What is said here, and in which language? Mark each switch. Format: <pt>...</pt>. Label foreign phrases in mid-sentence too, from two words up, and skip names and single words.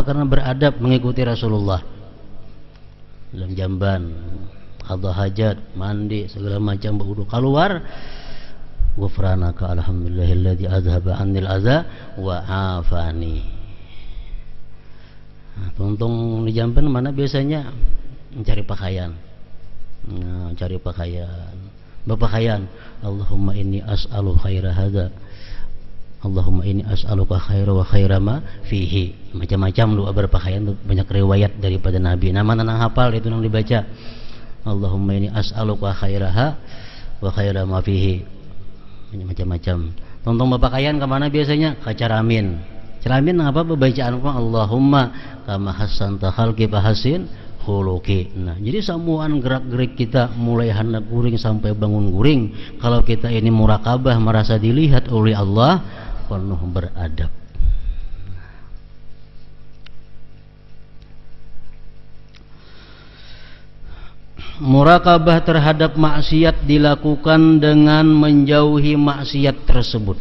<bjn>Karena beradab mengikuti Rasulullah. Dalam jamban</bjn> <ar>قضاء حاجة,</ar> <bjn>mandi segala macam berwudu, keluar</bjn> <ar>غفرانك الحمد لله الذي أذهب عني الأذى وعافاني.</ar> <bjn>Nah, tuntung di Jamban mana biasanya mencari pakaian. Nah, cari pakaian. Berpakaian.</bjn> <ar>اللهم إني أسألك خير هذا. اللهم إني أسألك خيرا وخير ما فيه.</ar> <bjn>Macam-macam doa berpakaian tuh, banyak riwayat daripada Nabi. Nama nang hafal itu nang dibaca.</bjn> <ar>اللهم إني أسألك خيرها وخير ما فيه.</ar> <bjn>Macam-macam. Tuntung berpakaian ke mana biasanya? Ke Caramin. Ceramin apa pembacaan apa?</bjn> <ar>اللهم كما حسنت خلقي فحسن خلقي.</ar> <bjn>Nah, jadi samuan gerak-gerik kita mulai hendak guring sampai bangun guring, kalau kita ini murakabah merasa dilihat oleh Allah, penuh beradab. Murakabah terhadap maksiat dilakukan dengan menjauhi maksiat tersebut.</bjn>